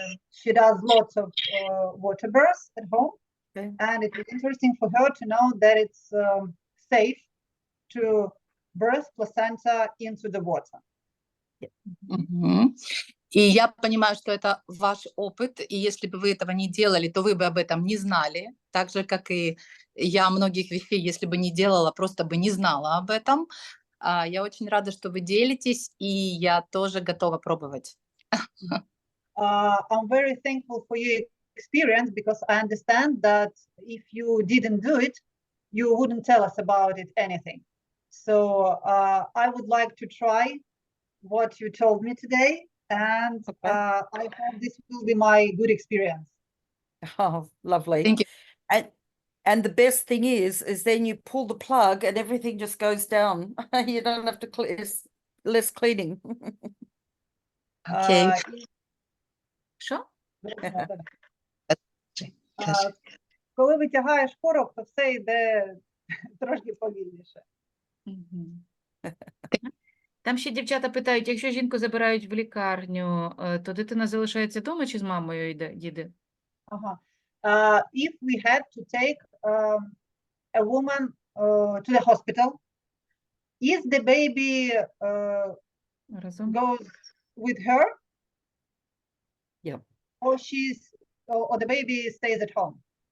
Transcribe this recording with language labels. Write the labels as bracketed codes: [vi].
[en] She does lots of water births at home, and it was interesting for her to know that it's safe to birth placenta into the water. [ru] И я понимаю, что это ваш опыт, и если бы вы этого не делали, то вы бы об этом не знали, так же, как и я многих вещей, если бы не делала, просто бы не знала об этом. Я очень рада, что вы делитесь, и я тоже готова пробовать. [en] I'm very thankful for your experience, because I understand that if you didn't do it, you wouldn't tell us about it anything. So I would like to try what you told me today, and I hope this will be my good experience. Oh, lovely. Thank you. And the best thing is then you pull the plug and everything just goes down. You don't have to less cleaning. [uk] Що? коли витягаєш корок, то все йде трошки повільніше. Мгм. Там ще дівчата питають, якщо жінку забирають в лікарню, то дитина залишається вдома чи з мамою їде? Ага. [en] If we had to take a woman to the hospital, is the baby [uk] Разом? [en] goes with her? Yep. Or the baby stays at home?